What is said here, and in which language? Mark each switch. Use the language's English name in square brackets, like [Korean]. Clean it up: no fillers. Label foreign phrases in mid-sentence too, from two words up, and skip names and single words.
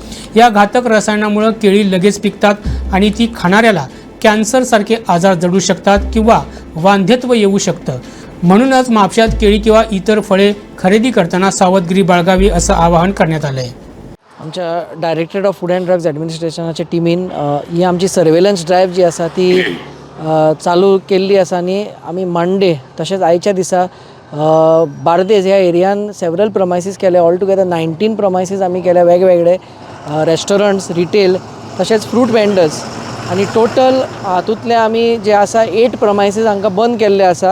[Marathi] या घातक रसायनामुळे केळी लगेच पिकतात आणि ती खाणाऱ्याला कॅन्सरसारखे आजार जडू शकतात किंवा वांध्यत्व येऊ शकतं। म्हणूनच म्हापशात केळी किंवा इतर फळे खरेदी करताना सावधगिरी बाळगावी असं आवाहन करण्यात आलं आहे। [Konkani] आमच्या डायरेक्टरेट ऑफ फूड अँड ड्रग्स ॲडमिनिस्ट्रेशनाच्या टीमीन ही आमची [English] surveillance drive [Konkani] जी आसा ती चालू केल्ली आसा आनी आमी मंडे तशेंच आयच्या दिसा बार्देस ह्या एरियान [English] several premises [Konkani] केले। [English] all together 19 premises [Konkani] आमी केले, वेगवेगळे रेस्टॉरंट्स, रिटेल तशेंच [English] fruit vendors [Konkani] आनी टोटल हातूंतले आमी जे आसा 8 प्रमायसीस हांकां बंद केल्ले आसा।